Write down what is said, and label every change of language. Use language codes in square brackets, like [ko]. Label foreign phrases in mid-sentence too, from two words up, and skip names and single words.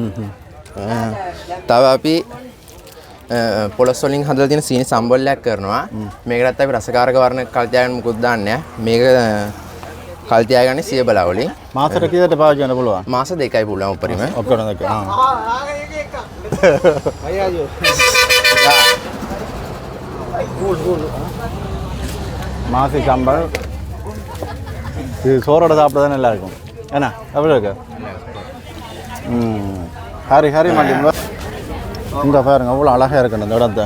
[si] තව අපි පොලොස් වලින් හදලා තියෙන සීනි සම්බොල්ලයක් කරනවා. මේකටත් අපි රසකාරක වර්ණ කල් තියාගන්න මුකුත් දාන්නේ නැහැ. මේක කල් තියාගන්නේ සිය බලාවලින්. මාසෙට කීයකට පාවිච්චි කරන්න පුළුවන්? මාස 2යි පුළුවන් උපරිම. ඔක්කොම දෙක. [ta] மாசி சாம்பார் இது சோறோட சாப்பிட தான் நல்லா இருக்கும். ஏன்னா எப்படி இருக்கு? ஹரி மாட்டேன் இங்கே பாருங்க அவ்வளோ அழகாக இருக்கணும் இந்த இடத்த.